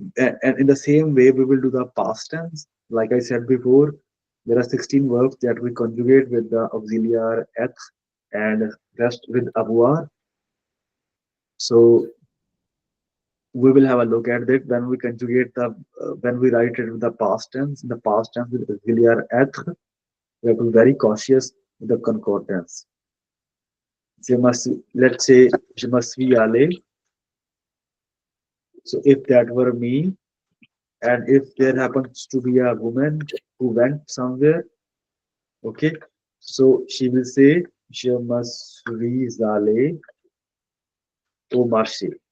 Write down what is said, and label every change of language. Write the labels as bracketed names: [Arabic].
[English] And in the same way, we will do the past tense. Like I said before, there are 16 verbs that we conjugate with the auxiliary être and rest with avoir. So we will have a look at it when we conjugate when we write it with the past tense. In the past tense with auxiliary être, we have to be very cautious with the concordance. Je must, let's say, [French] je me suis allé. [English] So if that were me, and if there happens to be a woman who went somewhere, okay, so she will say, [French] je me suis allé au marché.